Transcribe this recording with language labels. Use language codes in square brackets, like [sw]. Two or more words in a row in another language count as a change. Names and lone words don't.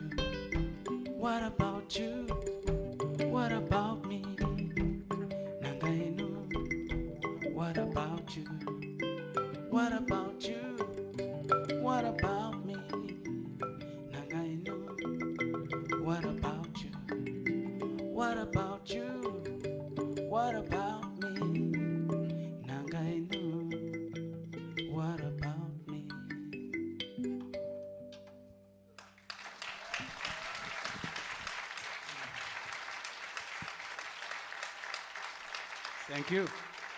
[en] What about you? What about me? [ny] Nanga inu. [en] What about you? What about you? What about me? [ny] Nanga inu. [en] What about you? What about you? What about me? [ny] Nanga inu. [en] What about me? Thank you.